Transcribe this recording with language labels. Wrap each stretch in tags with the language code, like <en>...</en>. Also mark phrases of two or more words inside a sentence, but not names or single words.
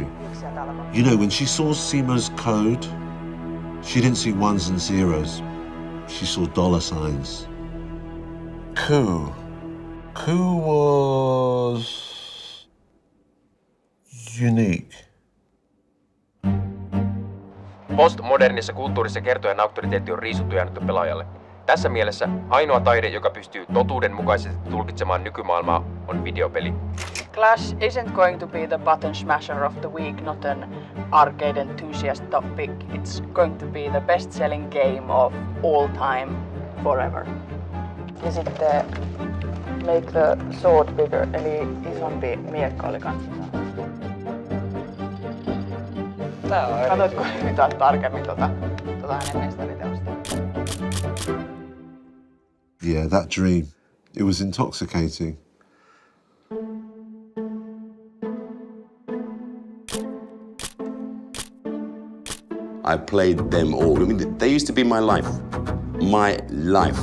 <en>You know, when she saw Simo's code, she didn't see ones and zeros. She saw $signs. Ku was unique.</en> <fi>Postmodernissa kulttuurissa kertojan auktoriteetti on riisuttu ja annettu pelaajalle. Tässä mielessä ainoa taide, joka pystyy totuudenmukaisesti tulkitsemaan nykymaailmaa, on videopeli.</fi> <en>Clash isn't going to be the button smasher of the week, not an arcade enthusiast topic. It's going to be the best-selling game of all time, forever.</en> <fi>Ja sitten</fi> <en>make the sword bigger,</en> <fi>eli isompi miekka oli kanssa. Haluatko yhtään tarkemmin hänen mestariteosta?</fi> <en>Yeah, that dream. It was intoxicating. I played them all. I mean, they used to be my life. My life.</en>